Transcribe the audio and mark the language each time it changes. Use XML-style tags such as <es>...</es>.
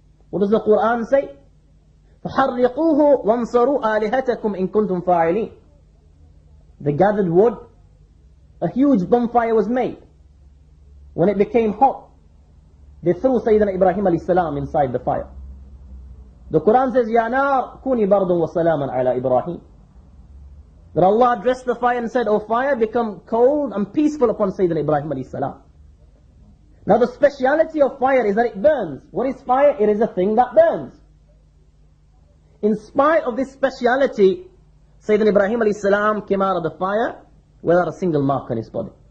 <en>What does the Quran say?</en> <ar>فَحَرِّقُوهُ وَانْصَرُوا آلِهَتَكُمْ إِن كُنْتُمْ فَاعِلِينَ.</ar> <en>They gathered wood, a huge bonfire was made. When it became hot, they threw Sayyidina Ibrahim alayhi salam inside the fire. The Quran says,</en> <ar>يَا نَارْ كُونِي بَرْضٌ وَسَلَامًا عَلَى إِبْرَاهِيمَ.</ar> <en>That Allah addressed the fire and said, O fire, become cold and peaceful upon Sayyidina Ibrahim alayhi salam. Now the speciality of fire is that it burns. What is fire? It is a thing that burns. In spite of this speciality, Sayyidina Ibrahim alayhi salam came out of the fire without a single mark on his body.</en>